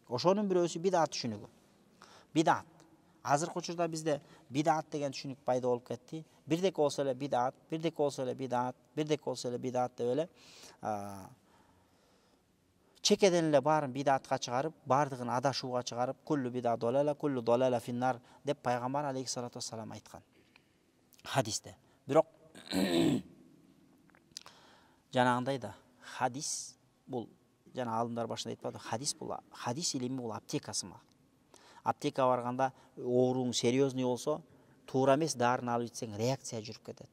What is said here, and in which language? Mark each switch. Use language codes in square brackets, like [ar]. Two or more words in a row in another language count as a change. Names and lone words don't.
[ky] Ошонун бирөөсү бидат түшүнүгү. Бидат. Азыркы учурда бизде бидат деген түшүнүк пайда болуп кетти. Бирдеке болсо эле бидат, бирдеке болсо эле бидат, бирдеке болсо эле бидат деп эле чекеден эле баарын бидатка чыгарып, бардыгын адашууга чыгарып, [ar] كل بدعة ضلالة، كل ضلالة في النار [ky] деп пайгамбар [ar] عليه الصلاة والسلام айткан. [ky] Хадисте. Бирок жанагындай да хадис бул жана алымдар башында айтпады, хадис илими бул аптека сымак. Аптека барганда ооруң серьезный болсо, туура эмес дарын алып ичсең реакция жүрүп кетет.